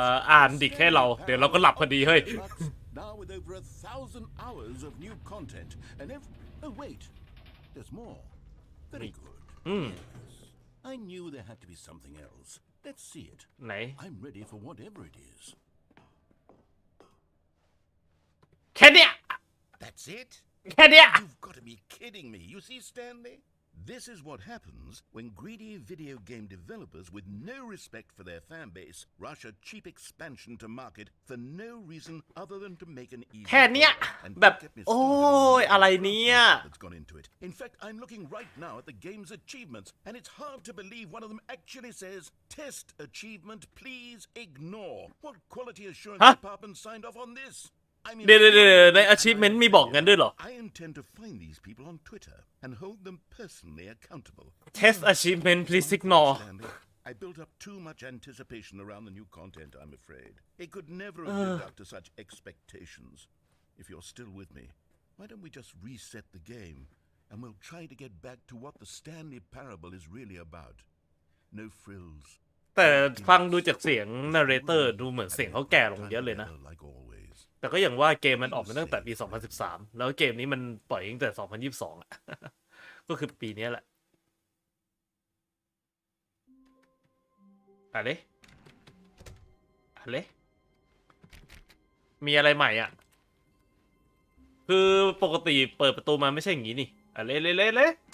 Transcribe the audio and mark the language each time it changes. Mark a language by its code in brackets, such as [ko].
[th] อ่านดิให้เราเดี๋ยวเราก็หลับพอดีเฮ้ย [en] Now with over 1,000 hours of new content, and oh wait, there's more. Very good. Yes. I knew there had to be something else. Let's see it. [th] ไหน [en] I'm ready for whatever it is. [th] แค่เนี้ย [en] That's it? [th] แค่เนี้ย [en] You've got to be kidding me. You see, Stanley? This is what happens when greedy video game developers with no respect for their fan base rush a cheap expansion to market for no reason other than to make an easy [th] แค่เนี้ย [en] and [th] แบบ [en] get me [th] โอ้ย [en] started on [th] อะไรเนี่ย [en] that's gone into it. In fact, I'm looking right now at the game's achievements, and it's hard to believe one of them actually says, "Test achievement, please ignore." What quality assurance department signed off on this? [th] เดี๋ยวใน achievement มีบอกงั้นด้วยเหรอ [en] I intend to find these people on Twitter and hold them personally accountable. Test achievement please ignore Stanley, I built up too much anticipation around the new content, I'm afraid. It could never have lived up to such expectations. If you're still with me, why don't we just reset the game and we'll try to get back to what the Stanley Parable is really about. No frills. [th] แต่ฟังดูจากเสียง narrator ดูเหมือนเสียงเขาแก่ลงเยอะเลยนะ [en] Like always. [th] แต่ก็อย่างว่าเกมมันออกมาตั้งแต่ปี 2013 แล้วเกมนี้มันปล่อยตั้งแต่ 2022 อ่ะ ก็คือปีนี้แหละอะไรมีอะไรใหม่อ่ะ คือปกติเปิดประตูมาไม่ใช่อย่างนี้นี่อะไรเละ